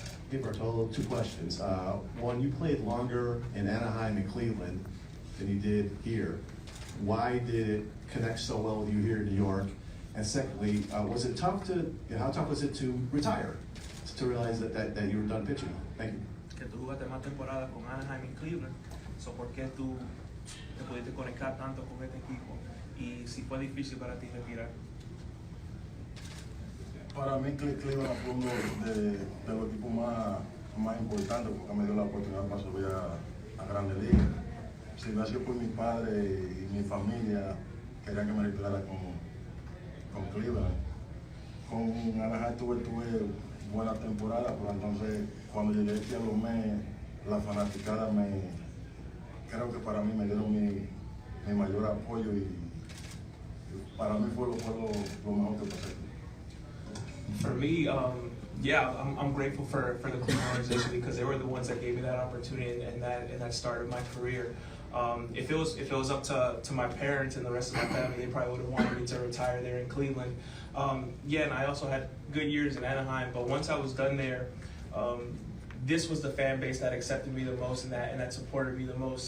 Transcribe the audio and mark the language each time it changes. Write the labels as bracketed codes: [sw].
[en] Hey, Bartolo, 2 questions. One, you played longer in Anaheim and Cleveland than he did here. Why did it connect so well with you here in New York? And secondly, was it tough to, how tough was it to retire, to realize that you were done pitching? Thank you. [es] Que tú jugaste más temporadas con Anaheim y Cleveland, so ¿por qué tú te pudiste conectar tanto con este equipo? Y si fue difícil para ti retirar. Para mí Cleveland fue uno de los equipos más importantes porque me dio la oportunidad para subir a Grandes Ligas. Si no ha sido por mi padre y mi familia, querían que me retirara con Cleveland. Con Anaheim tuve buena temporada, pero entonces cuando llegué aquí a los meses, la fanaticada creo que para mí me dieron mi mayor apoyo y para mí fue lo mejor que pasé. [en] For me, yeah, I'm grateful for the Cleveland organization because they were the ones that gave me that opportunity and that started my career. If it was up to my parents and the rest of my family, they probably would have wanted me to retire there in Cleveland. Yeah, and I also had good years in Anaheim, but once I was done there, this was the fan base that accepted me the most and that supported me the most.